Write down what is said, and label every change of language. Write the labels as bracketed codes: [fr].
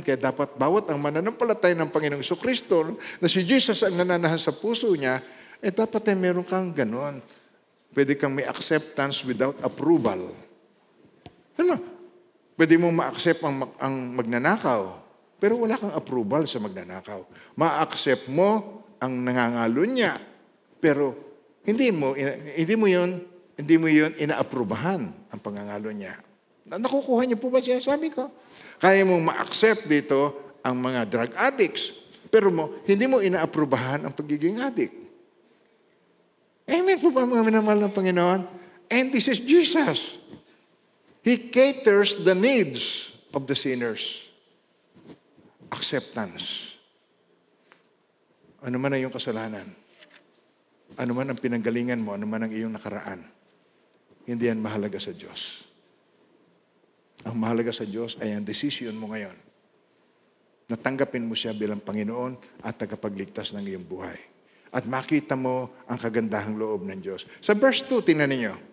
[tl] Kaya dapat bawat ang mananampalataya ng Panginoong Jesucristo na si Jesus ang nananahan sa puso niya, dapat ay meron kang ganon. Pwede kang may [en] acceptance without approval. [tl] Ano? Pwede mo ma-accept ang magnanakaw, pero wala kang approval sa magnanakaw. Ma-accept mo ang nangangalo niya, pero hindi mo yun ina-aprubahan ang pangangalo niya. Nakukuha niyo po ba siya? Sabi ko, kaya mong ma-accept dito ang mga drug addicts, pero hindi mo ina-aprubahan ang pagiging addict. Amen po ba mga minamahal ng Panginoon? [en] And this is Jesus. He caters the needs of the sinners. Acceptance. [tl] Ano man ang iyong kasalanan, ano man ang pinanggalingan mo, ano man ang iyong nakaraan, hindi yan mahalaga sa Diyos. Ang mahalaga sa Diyos ay ang decision mo ngayon. Natanggapin mo siya bilang Panginoon at tagapagligtas ng iyong buhay. At makita mo ang kagandahang loob ng Diyos. Sa verse 2, tingnan ninyo.